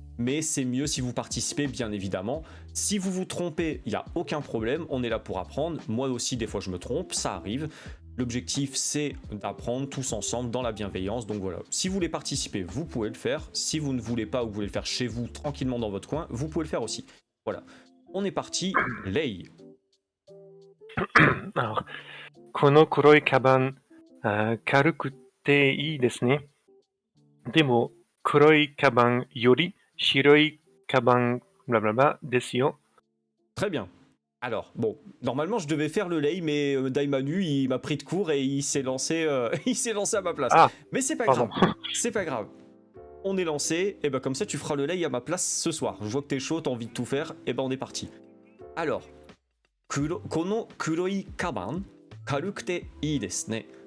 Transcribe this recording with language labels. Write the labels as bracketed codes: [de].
[fr] Mais c'est mieux si vous participez, bien évidemment. Si vous vous trompez, il n'y a aucun problème, on est là pour apprendre. Moi aussi, des fois, je me trompe, ça arrive. L'objectif, c'est d'apprendre tous ensemble dans la bienveillance. Donc voilà, si vous voulez participer, vous pouvez le faire. Si vous ne voulez pas ou vous voulez le faire chez vous, tranquillement dans votre coin, vous pouvez le faire aussi. Voilà, on est parti, Lei. [ja] Alors, この黒いカバン、軽くていいですね。でも、黒いカバンより白いカバン、blablabla,ですよ。 [fr] Très bien. Alors, bon, normalement je devais faire le lei, mais Daimanu il m'a pris de court et il s'est lancé, à ma place. Ah, Mais c'est pas pardon. grave, c'est pas grave. On est lancé, et ben comme ça tu feras le lei à ma place ce soir. Je vois que t'es chaud, t'as envie de tout faire, et ben on est parti. [ja] Alors, kono kuroi kaban, karukute ii desu ne.